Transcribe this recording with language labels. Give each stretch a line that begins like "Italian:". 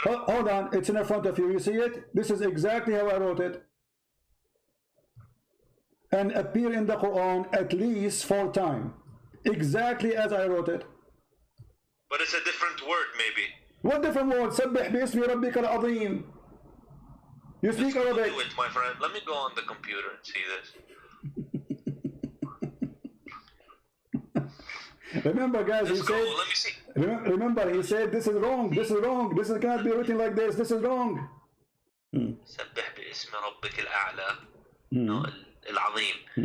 English: Hold on, it's in front of you. You see it? This is exactly how I wrote it, and appear in the Quran at least 4 times. Exactly as I wrote it. But it's a different word, maybe. What different word?
Arabic: سبح باسم ربك العظيم.
English: You speak Arabic. Do it, my friend. Let me go on the computer and see this. Remember, guys, he said. Let me see. Remember, he said, "This is wrong. This is wrong. This cannot be written like this. This is wrong."
Arabic: سبح باسم ربك الأعلى العظيم.